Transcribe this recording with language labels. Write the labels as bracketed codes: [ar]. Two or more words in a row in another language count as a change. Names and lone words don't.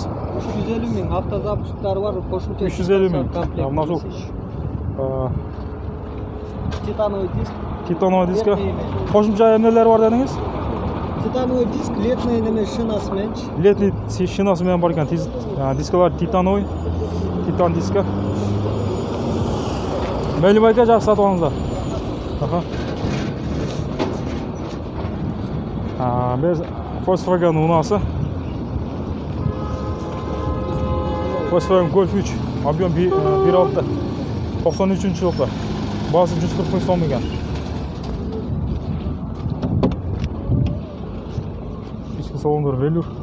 [ky] 350 000 автозапусктары бар, кошумча 350 000. Мына ушул [ru] титановый диск. Титановый диск. [ky] Кошумча эмнелери бар дедиңиз? [ru] Титановый диск, [ky] летный неме шинасы менен. Летний шинасы менен бар экен. Дискалар титановый. Титан диска. Мейлі байка жақсы сатып алыңыздар. Без Volkswagen унасы. Volkswagen Golf 3. Объем 1.6. 93 жылкы. Басы 140 000 сом экен. Ички салондор велюр.